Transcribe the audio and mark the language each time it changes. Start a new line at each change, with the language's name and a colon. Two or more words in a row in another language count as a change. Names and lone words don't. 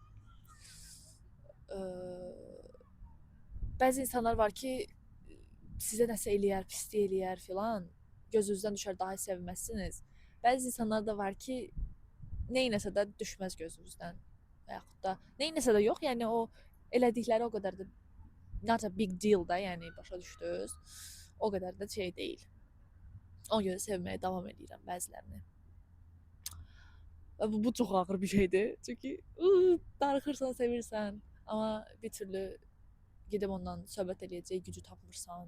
Azerbaijani: Bəzi insanlar var ki, sizə nəsə eləyər, pislik eləyər filan. Gözünüzdən düşər, daha sevməzsiniz. Bəzi insanlar da var ki, neynəsə də düşməz gözünüzdən. Və yaxud da neynəsə də yox, yəni o elədikləri o qədər də
English: not a big deal
Azerbaijani: da, yəni başa düşdünüz. O qədər də şey deyil. Ona görə sevməyə davam edirəm bəzilərini. Bu çox ağır bir şeydir. Çünki darıxırsan, sevirsən, amma bir türlü gedib ondan söhbət eləyəcək gücü tapmırsan.